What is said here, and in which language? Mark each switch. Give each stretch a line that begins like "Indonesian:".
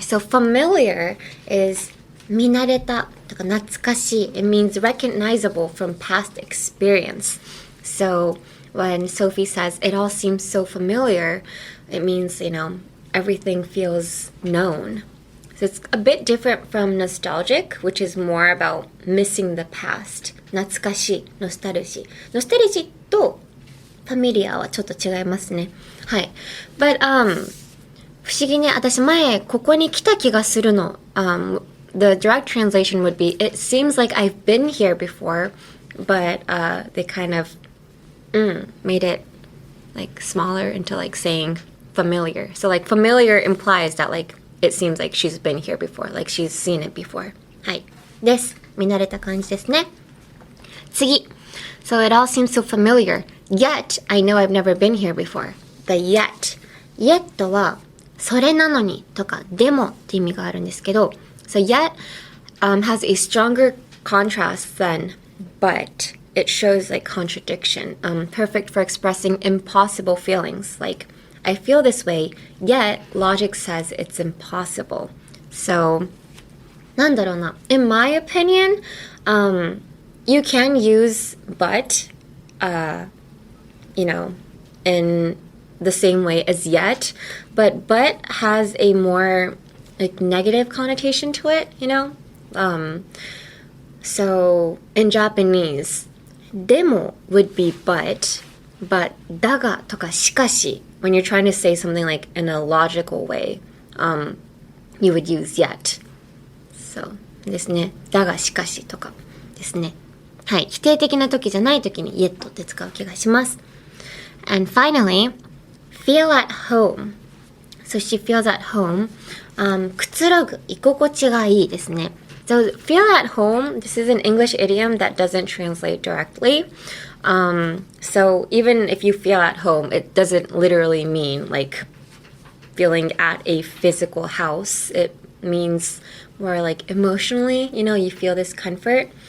English: So familiar is
Japanese: 見慣れたとか懐かしい.
English: It means recognizable from past experience. So when Sophie says it all seems so familiar, it means, you know, everything feels known. So it's a bit different from nostalgic, which is more about missing the past.
Japanese: 懐かしい, nostalgia. Nostalgia と familiar はちょっと違いますね。はい。 But, 不思議ね、私前ここに来た気がするの。
English: The direct translation would be, it seems like I've been here before, but they kind of made it like smaller into like saying familiar. So like familiar implies that like it seems like she's been here before, like she's seen it before.
Japanese: はい。です。見慣れた感じですね。次.
English: So it all seems so familiar. Yet, I know I've never been here before. The yet.
Japanese: Yet はそれなのにとかでもって意味があるんですけど, so yet
English: has a stronger contrast than but. It shows like contradiction. Perfect for expressing impossible feelings. Like, I feel this way, yet logic says it's impossible.
Japanese: So, なんだろうな.
English: In my opinion, you can use but, in the same way as yet, but has a more like negative connotation to it, So in Japanese, でも would be but
Japanese: だがとかしかし
English: when you're trying to say something like in a logical way, you would use yet.
Japanese: So ですね。だがしかしとかですね。はい。否定的な時じゃない時に yet って使う気がします。
English: And finally, feel at home. So she feels at home.
Japanese: くつろぐ、居心地がいいですね。
English: So feel at home, this is an English idiom that doesn't translate directly. So even if you feel at home, it doesn't literally mean like feeling at a physical house. It means more like emotionally, you feel this comfort.